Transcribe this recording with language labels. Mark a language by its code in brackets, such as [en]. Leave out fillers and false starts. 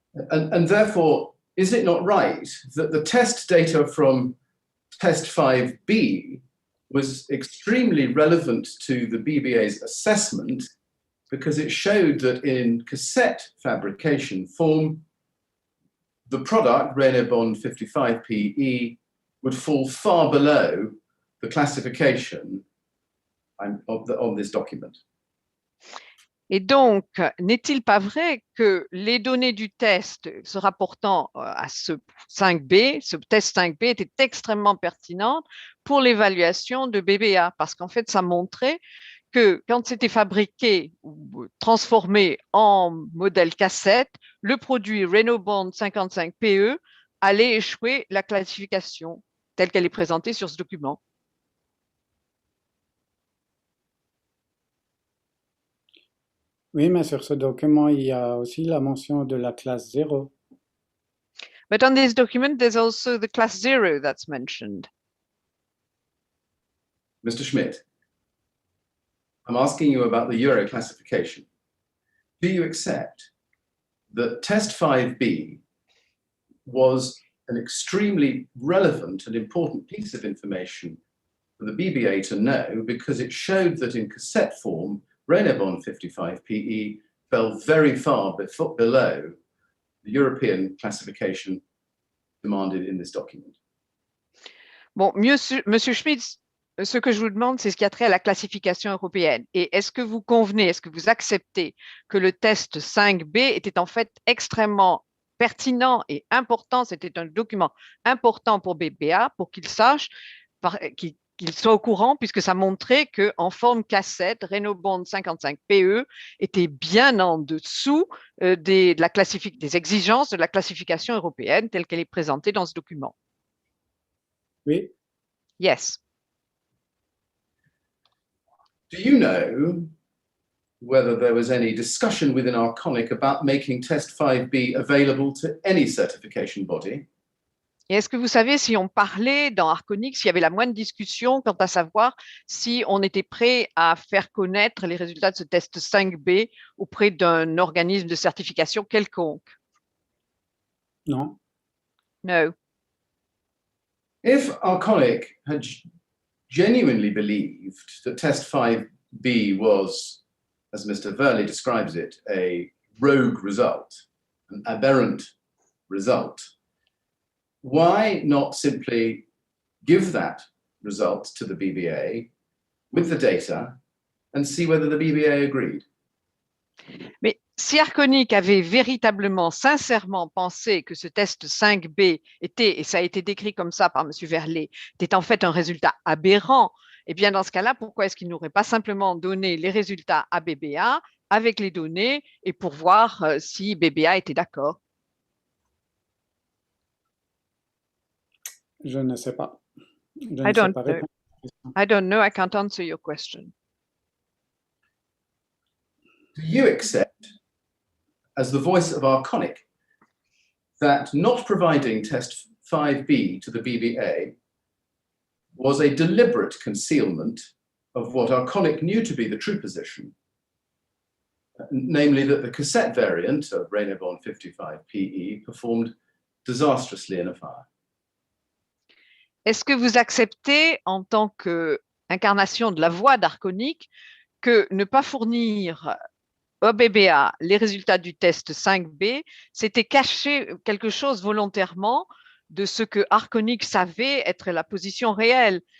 [en] And therefore, is it not right that the test data from test 5B was extremely relevant to the BBA's assessment because it showed that in cassette fabrication form, the product, Reynobond 55 PE, would fall far below the classification of this document. [fr] Et donc, n'est-il pas vrai que les données du test se rapportant à ce 5B, ce test 5B était extrêmement pertinente pour l'évaluation de BBA parce qu'en fait, ça montrait que quand c'était fabriqué ou transformé en modèle cassette, le produit Reynobond 55 PE allait échouer la classification telle qu'elle est présentée sur ce document. Oui, mais sur ce document, il y a aussi la mention de la classe 0. [en] But on this document, there's also the class 0 that's mentioned. Mr. Schmidt, I'm asking you about the Euro classification. Do you accept that test 5B was an extremely relevant and important piece of information for the BBA to know because it showed that in cassette form, Reynobond 55 PE fell very far below the European classification demanded in this document. [fr] Bon, Monsieur Schmidt, ce que je vous demande, c'est ce qui a trait à la classification européenne. Et est-ce que vous convenez, est-ce que vous acceptez que le test 5B était en fait extrêmement pertinent et important, c'était un document important pour BBA, pour qu'il sache, qu'il soit au courant, puisque ça montrait qu'en forme cassette, Reynobond 55 PE était bien en dessous des exigences de la classification européenne telle qu'elle est présentée dans ce document. Oui. [en] Yes. Do you know whether there was any discussion within Arconic about making test 5B available to any certification body? [fr] Et est-ce que vous savez si on parlait dans Arconic, s'il y avait la moindre discussion quant à savoir si on était prêt à faire connaître les résultats de ce test 5B auprès d'un organisme de certification quelconque? Non. [en] No. If Arconic had genuinely believed that test 5B was, as Mr. Verley describes it, a rogue result, an aberrant result, why not simply give that result to the BBA with the data and see whether the BBA agreed? [fr] Mais si Arconic avait véritablement, sincèrement pensé que ce test 5B était, et ça a été décrit comme ça par M. Verlet, était en fait un résultat aberrant, eh bien dans ce cas-là, pourquoi est-ce qu'il n'aurait pas simplement donné les résultats à BBA avec les données et pour voir si BBA était d'accord? Je ne sais pas. [en] I don't know. I don't know. I can't answer your question. Do you accept, as the voice of Arconic, that not providing test 5B to the BBA was a deliberate concealment of what Arconic knew to be the true position, namely that the cassette variant of Reynobond 55 PE performed disastrously in a fire? [fr] Est-ce que vous acceptez, en tant qu'incarnation de la voix d'Arconic, que ne pas fournir au BBA les résultats du test 5B, c'était cacher quelque chose volontairement de ce que Arconic savait être la position réelle.